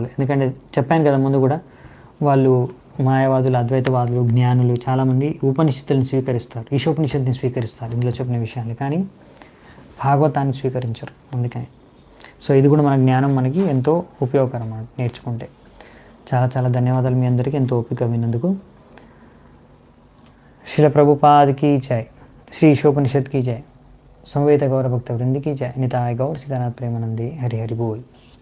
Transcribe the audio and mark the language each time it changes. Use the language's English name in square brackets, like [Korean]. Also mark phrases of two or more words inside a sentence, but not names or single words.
[Telugu] ఎందుకంటే చెప్పాను కదా ముందు కూడా, వాళ్ళు మాయావాదులు, అద్వైతవాదులు, జ్ఞానులు చాలామంది ఉపనిషత్తులను స్వీకరిస్తారు, ఈశోపనిషత్తుని స్వీకరిస్తారు ఇందులో చెప్పిన విషయాలు, కానీ భాగవతాన్ని స్వీకరించరు. అందుకని సో ఇది కూడా మన జ్ఞానం మనకి ఎంతో ఉపయోగకరం నేర్చుకుంటే. చాలా చాలా ధన్యవాదాలు మీ అందరికీ ఎంతో ఓపిక విన్నందుకు. [Hindi] శ్రీల ప్రభుపాద్ की जय, श्री ईशोपनिषद की जय, समवेत गौर भक्त वृंद की जय, निताय गौर सीतानाथ प्रेमानंदे, हरि हरि बोल.